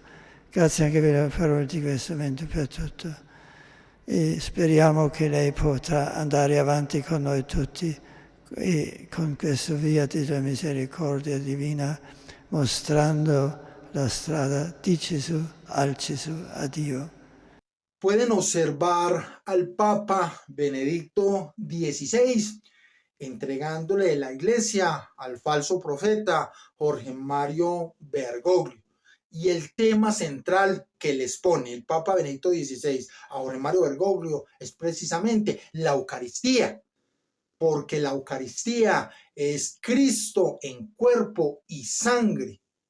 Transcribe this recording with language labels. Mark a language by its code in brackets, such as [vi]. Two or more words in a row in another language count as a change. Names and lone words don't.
[it] Grazie anche per le parole di questo momento, per tutto. E speriamo che lei potrà andare avanti con noi tutti e con questa via della misericordia divina, mostrando la strada di Gesù, al Gesù, a Dio. [es] Pueden observar al Papa Benedicto XVI entregándole la iglesia al falso profeta Jorge Mario Bergoglio. Y el tema central que les pone el Papa Benedicto XVI a Jorge Mario Bergoglio es precisamente la Eucaristía, porque la Eucaristía es Cristo en cuerpo y sangre.